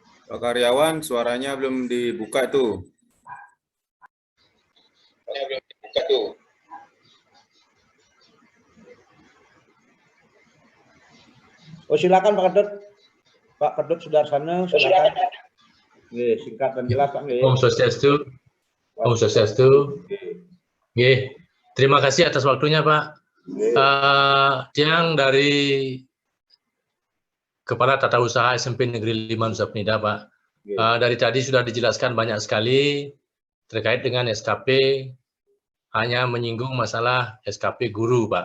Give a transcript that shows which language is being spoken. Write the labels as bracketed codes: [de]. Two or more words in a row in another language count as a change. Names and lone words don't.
[id] Pak Karyawan, suaranya belum dibuka tuh. Oh, silakan Pak Kedut. Pak Kedut Sudarsana, silakan. Nggih, singkat dan jelas Pak nggih. [sa] Om Swastiastu. Om Swastiastu. Nggih. [id] Terima kasih atas waktunya, Pak. Yang dari Kepala Tata Usaha SMP Negeri 5 Nusa Penida, Pak. Dari tadi sudah dijelaskan banyak sekali terkait dengan SKP, hanya menyinggung masalah SKP guru, Pak.